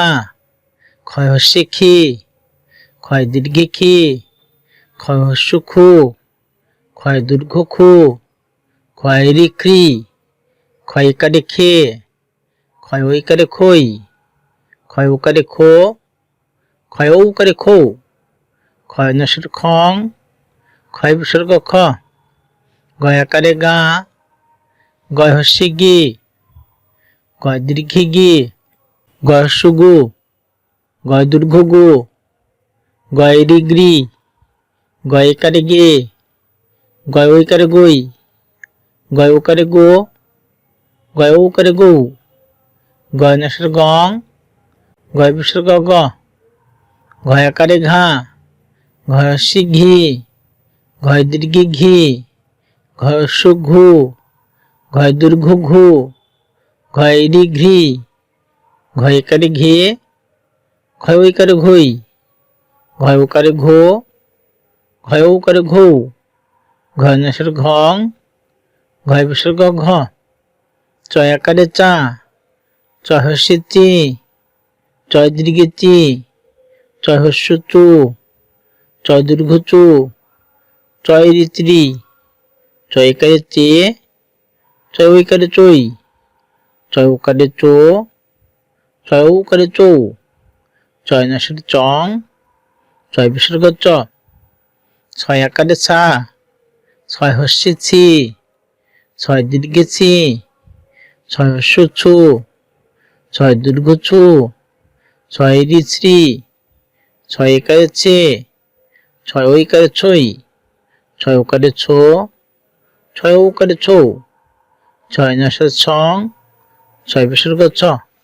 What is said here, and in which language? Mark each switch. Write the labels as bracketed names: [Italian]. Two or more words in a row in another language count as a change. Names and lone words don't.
[Bangla] ক্ষয় হস্যে খি, ক্ষয় দীর্ঘে খি, ক্ষয় হস্য খু, ক্ষয় দীর্ঘ খু, ক্ষয় রিক্রি, ক্ষয় ইকারে খে, ক্ষয় ঐকারে খই, ক্ষয় ওকারে খো, ক্ষয় ঔকারে খৌ, ক্ষয় নস্যর খং, ক্ষয় বিসর্গ খ, গয় আকারে গা, গয় হস্যে গি, গয় দীর্ঘে গি, গয় হস্য গু, গয় দীর্ঘ গু, গয় রিগ্রি, গয় ইকারে গে, গয় ঐকারে গই, গয় ওকারে গো, গয় ঔকারে গৌ, গয় নস্যর গং, গয় বিসর্গ গ, ঘয় আকারে ঘা, ঘয় হস্যে ঘি, ঘয় দীর্ঘে ঘি, ঘয় হস্য ঘু, ঘয় দীর্ঘ ঘু, ঘয় রিঘ্রি, ঘয় ইকারে ঘে, ঘয় ঐকারে ঘই, ঘয় ওকারে ঘো, ঘয় ঔকারে ঘৌ, ঘয় নস্যর ঘং, ঘয় বিসর্গ ঘ, চয় আকারে চা, চয় হস্যে চি, চয় দীর্ঘে চি, চয় হস্য চু, চয় দীর্ঘ চু, চয় রিত্রি, চয় ইকারে চে, চয় ঐকারে চই, চয় ওকারে চো, চয় ঔকারে চৌ, চয় নস্যর চং, চয় বিসর্গ চ, ছয় আকারে ছা, ছয় হস্যে ছি, ছয় দীর্ঘে ছি, ছয় হস্য ছু, ছয় দীর্ঘ ছু, ছয় রিশ্রি, ছয় একারে ছে, ছয় ঐকারে ছই, ছয় ওকারে ছো, ছয় ঔকারে ছৌ, ছয় নস্যর ছং, ছয় বিসর্গ ছ।